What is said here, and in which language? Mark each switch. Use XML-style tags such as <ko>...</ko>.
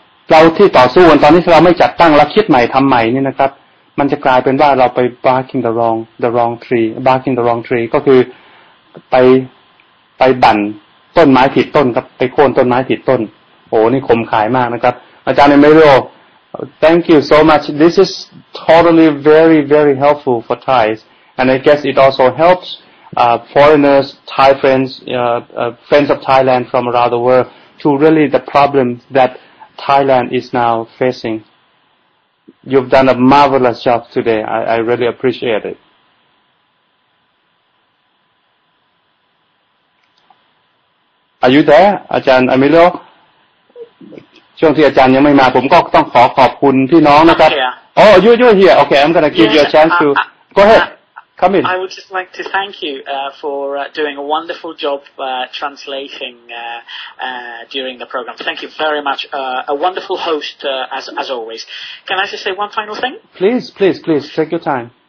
<th>เราที่ต่อสู้กันตอนนี้เราไม่จัดตั้งและคิดใหม่ทำใหม่นี่นะครับมันจะกลายเป็นว่าเราไป</th> <en>barking the wrong tree</en> <th>barking the wrong tree ก็คือไปบั่นต้นไม้ผิดต้นครับไปโค่นต้นไม้ผิดต้นโอ้นี่คมขายมากนะครับอาจารย์ Emilio,</th> <en>thank you so much. This is totally very, very helpful for Thais, and I guess it also helps foreigners, Thai friends, friends of Thailand from around the world to really the problems that Thailand is now facing. You've done a marvelous job today. I really appreciate it. Are you there, อาจารย์ Emilio?</en> <th>ช่วงที่อาจารย์ยังไม่มาผมก็ต้องขอบคุณพี่น้องนะครับ</th> <en>Oh, you're here. Okay, I'm going to give you a chance to go ahead. Come in. I would just like to thank you for doing a wonderful job translating during the program. Thank you very much. A wonderful host as always. Can I just say one final thing? Please. Take your time.</en>